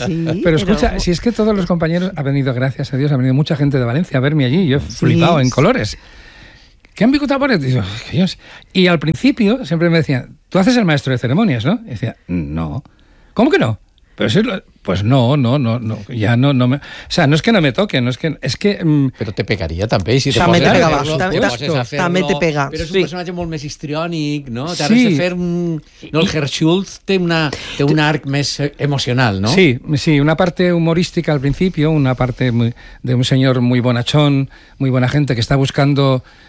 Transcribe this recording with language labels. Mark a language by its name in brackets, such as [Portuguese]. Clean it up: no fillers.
[Spanish] Sí, pero escucha, si es que todos los compañeros han venido, gracias a Dios, ha venido mucha gente de Valencia a verme allí. Yo he flipado en colores. ¿Qué han picotado por eso? Y al principio siempre me decían, tú haces el maestro de ceremonias, ¿no? Y decía, no. ¿Cómo que no? Pero si, pues no, ya no me... O sea, no es que no me toque, es que... Pero te pegaría también. Si también te pega. También te pega. [Catalan] Pero es un personatge molt més histriònic, no? T'has de fer un... No, el Herr Schultz té un arc més emocional, no? [Spanish] Sí, una parte humorística al principio, una parte de un senyor muy bonachón, muy buena gente, que està buscando...